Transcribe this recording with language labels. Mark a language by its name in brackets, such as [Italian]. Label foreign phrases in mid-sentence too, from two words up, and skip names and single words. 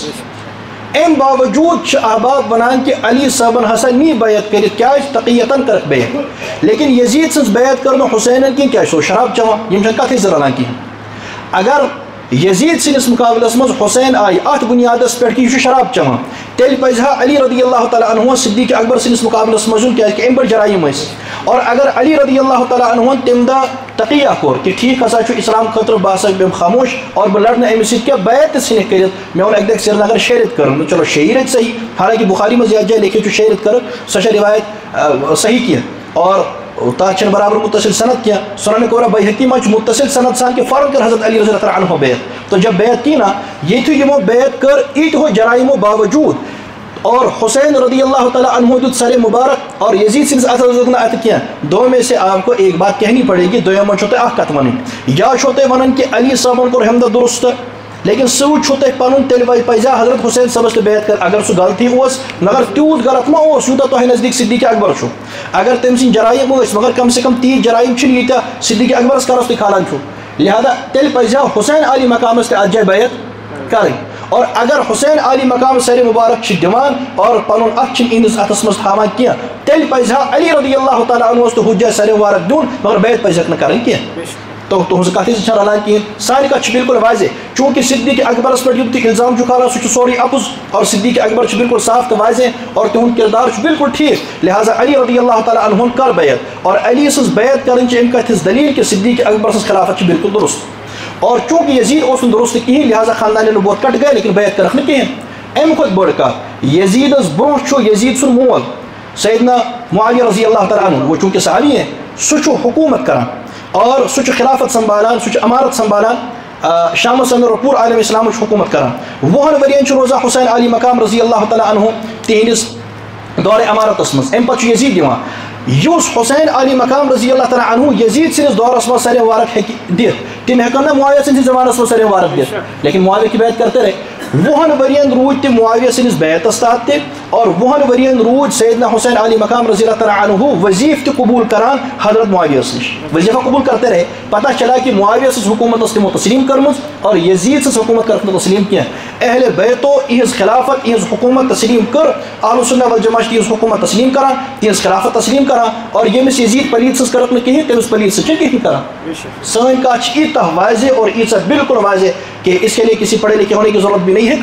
[Kashmiri] اَمہِ باوجوٗد چھِ احباب وَنان کہِ علی صٲبن ہسا نی بیعت کٔرِتھ کیٛازِ تقیتن کٔرٕکھ بیعت لیکن یزیٖد سٕنٛز بیعت کٔر نہٕ حُسینن کینٛہہ کیٛازِ سُہ اوس شراب چٮ۪وان. یِم چھنہٕ کتھٕے زٕ رلان کِہینۍ. اگر یزیٖد سٕنٛدِس مُقابلس منٛز حُسین آیہِ اتھ بُنیادس پٮ۪ٹھ کہِ یہِ چھُ شراب چٮ۪وان تیٚلہِ پزِ ہا علی رضی اللہ تعالیٰ عنہس صدیق اکبر سٕنٛدِس مُقابلس منٛز یُن کیٛازِ کہِ اَمہِ بٔڑۍ جرائم ٲسۍ. اور اگر علی رضی اللہ تعالیٰ عنہن تمہِ دۄہ تقیہ کوٚر کہِ ٹھیٖک ہسا چھُ اسلام خٲطرٕ بہٕ ہسا بیٚہمہٕ خاموش اور بہٕ لڑنہٕ أمِس سۭتۍ کینٛہہ بیعت تہِ ژھٕنِکھ کٔرِتھ. مےٚ ووٚن اَکہِ دۄہ سرینگر 6 رٮ۪تھ کٔرٕن چلو 6 رٮ۪تھ صحیح، حالانکہِ بُخاری منٛز یتھ جایہِ لیکھِتھ چھُ 6 رٮ۪تھ کٔرٕکھ سۄ چھےٚ روایت صحیح کینٛہہ اور تتھ چھنہٕ برابر متصل صنعت کینٛہہ. سنن کبرا بیہقی منٛز چھُ متصل صنعت سان کہ فوراً کٔر حضرت علی رضی اللہ عنہ بیعت. [Urdu] تو جب بیعت کی نا [Kashmiri] ییٚتہِ یِمو بیعت کٔر ایٖتہو جرائمو باوجوٗد اور حسین رضی اللہ تعالیٰ عنہ دیُت سرے مبارک اور یزید سٕنٛدِس اتھس دیُت نہٕ اتھٕ کینٛہہ. [Urdu] دو میں سے آپ کو ایک بات کہنی پڑے گی. [Kashmiri] دوٚیِم منٛز چھو تۄہہِ اکھ کتھ وَنٕنۍ، یا چھو تۄہہِ وَنان کہِ علی صٲبن کوٚر ہُمہِ دۄہ درست لیکن سۭتۍ چھُو تۄہہِ پنُن تیٚلہِ پزِ ہا حضرت حسین صٲبس تہِ بیعت کر. اگر سُہ غلطی اوس مگر تیوٗت غلط ما اوس یوٗتاہ تۄہہِ نزدیٖک صدیق اکبر چھُ. اگر تٔمۍ سٕنٛدۍ جرائم ٲسۍ مگر کم سے کم تیٖتۍ جرائم چھِنہٕ ییٖتیاہ صدیق اکبرس کَرس تُہۍ کھالان چھُو. لہذا تیٚلہِ پزِ ہا حسین علی مقامس تہِ اتھ جایہِ بیعت کرٕنۍ. اور اگر حسین علی مقام سرِ مبارک چھِ دِوان اور پنُن اتھ چھِنہٕ یِہنٛدِس اتھس منٛز تھاوان کینٛہہ تیٚلہِ پزِ ہا علی رضی اللہ تعالیٰ عنہس تہِ ہُتھ جایہِ سرِ مبارک دیُن مگر بیعت پزٮ۪کھ نہٕ کرٕنۍ کینٛہہ. تو تُہنٛز کتھٕے زٕ چھنہٕ رلان کِہینۍ. سانہِ کتھ چھِ بالکل واضح چوٗنٛکہِ صدیق اکبرس پٮ۪ٹھ یِم تہِ الزام چھُ کھالان سُہ چھُ سورُے اپُز اور صدیق اکبر چھُ بالکل صاف تہٕ واضح اور تِہُنٛد کردار چھُ بالکل ٹھیٖک. لہذا علی رضی اللہ تعالیٰ عنہن کر بیعت اور علی سٕنٛز بیعت کرٕنۍ چھِ اَمہِ کتھِ ہٕنٛز دلیٖل کہِ صدیق اکبر سٕنٛز خلافت چھِ بالکل درست. اور چوٗنٛکہِ یزیٖد اوس نہٕ درست کِہینۍ لہذا خاندانہِ نبوت کٹ گٔے لیکن بیعت کٔرٕکھ نہٕ کِہینۍ. اَمہِ کھۄتہٕ بٔڑ کتھ یزیٖدس برونٛہہ چھُ یزیٖد سُنٛد مول سیدنا معاویہ رضی اللہ تعالیٰ عنہ [Urdu] وہ چوٗنٛکہِ صحابی ہے [Kashmiri] سُہ چھُ حکوٗمت کران اور سُہ چھُ خلافت سنبھالان سُہ چھُ امارت سنبھالان شامس اندر اور پوٗرٕ عالم اسلامٕچ حکوٗمت کران. 20 ؤرین چھُ روزان حسین علی مقام رضی اللہ تعالیٰ عنہ تِہنٛدِس دورِ امارتس منٛز. اَمہِ پتہٕ چھُ یزیٖد یِوان یُس حسین علی مقام رضی اللہ تعالیٰ عنہ یزیٖد سٕنٛدِس دورس منٛز سرے مبارک ہیٚکہِ دِتھ تِم ہٮ۪کن نہٕ معاویہ سٕنٛدِس زمانس منٛز سرے مبارک دِتھ [Urdu] لیکن معاویہ کی بیعت کرتے رہے. [Kashmiri] 20 ؤرین روٗدۍ تِم معاویہ سٕنٛدِس بیعتس تحت تہِ اور 20 ؤرین روٗدۍ سیدنا حسین علی مقام رضی اللہ تعالیٰ عنہ وظیٖفہٕ تہِ قبوٗل کران حضرت معاویہس نِش. [Urdu] وظیٖفہ قبوٗل کرتے رہے. پتہ چلا کہ [Kashmiri] معاویہ سٕنٛز حکوٗمت ٲس تِمو تسلیٖم کٔرمٕژ اور یزیٖد سٕنٛز حکوٗمت کٔرٕکھ نہٕ تسلیٖم کینٛہہ. اہلِ بیتو یِہنٛز خلافت یِہنٛز حکوٗمت تسلیٖم کٔر. اہلُ سُنہ والجماع چھِ تِہنٛز حکوٗمت تسلیٖم کران تِہنٛز خلافت تسلیٖم کران اور ییٚمِس یزیٖد پلیٖد سٕنٛز کٔرٕکھ نہٕ کِہینۍ تٔمِس پلیٖد سٕنٛز چھِ کِہینۍ کران. سٲنۍ کتھ چھِ ییٖژاہ واضح اور ییٖژاہ بالکل واضح [Urdu] کہ اس کے لیے کسی پڑھے لکھے ہونے کی ضرورت بھی نہیں ہے.